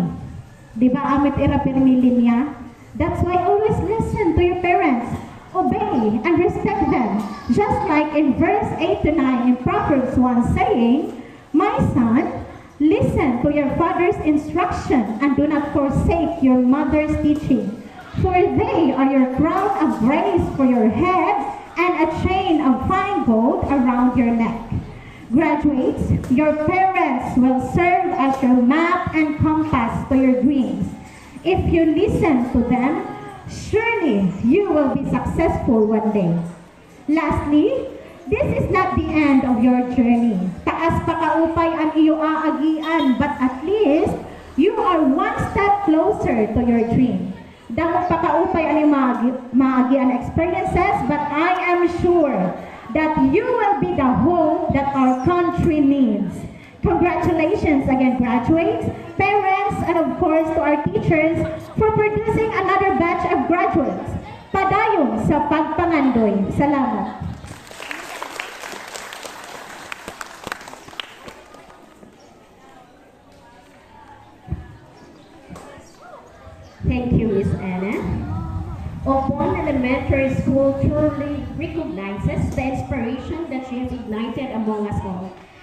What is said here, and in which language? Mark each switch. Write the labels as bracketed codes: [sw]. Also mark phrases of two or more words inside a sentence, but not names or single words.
[en] Di ba, amit ira pirmilin niya? That's why always listen to your parents. Obey and respect them. Just like in verse 8 to 9 in Proverbs 1 saying, "My son, listen to your father's instruction and do not forsake your mother's teaching. For they are your crown of grace for your head and a chain of fine gold around your neck." Graduates, your parents will serve as your map and compass to your dreams. If you listen to them, surely you will be successful one day. Lastly, this is not the end of your journey. [hil] Taas pa kaupay ang iyo aagian, [en] but at least you are one step closer to your dream. [hil] Damo pa kaupay ang iyong maagian [en] experiences, but I am sure that you will be the hope that our country needs. Congratulations again, graduates, parents, and of course to our teachers for producing another batch of graduates. [hil] Padayon sa pagpangandoy. Salamat. [en] Thank you, Ms. Anna. Upon Elementary School truly recognizes the inspiration that she has ignited among us all.